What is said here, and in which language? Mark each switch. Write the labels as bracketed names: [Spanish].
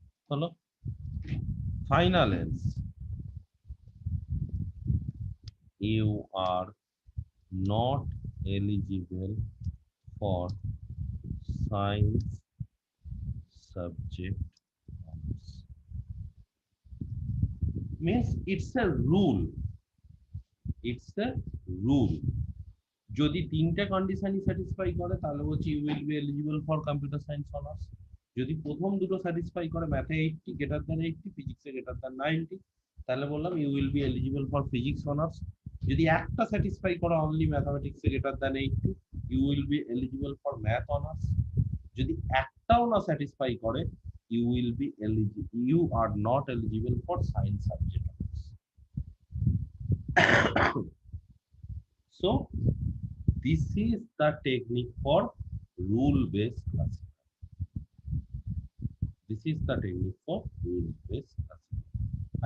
[English] হলো final else, you are not eligible for science subject honours. means it's a rule, it's a rule। [Bangla] যদি তিনটে কন্ডিশনই satisfy করে তাহলে বলছি [English] You will be eligible for computer science honours. [Bangla] যদি প্রথম দুটো স্যাটিসফাই করে, ম্যাথে 80 গ্রেটার দ্যান 80, ফিজিক্সে গ্রেটার দ্যান 90, তাহলে বললাম [English] You will be eligible for physics honours. [Bangla] যদি একটা স্যাটিসফাই করে only ম্যাথামেটিক্সে greater than 80, [English] You will be eligible for math honours. [Bangla] যদি একটাও না স্যাটিসফাই করে, [English] You will be eligible, you are not eligible for science subject honours. So this is the technique for rule-based classification. This is the technique for rule-based classification.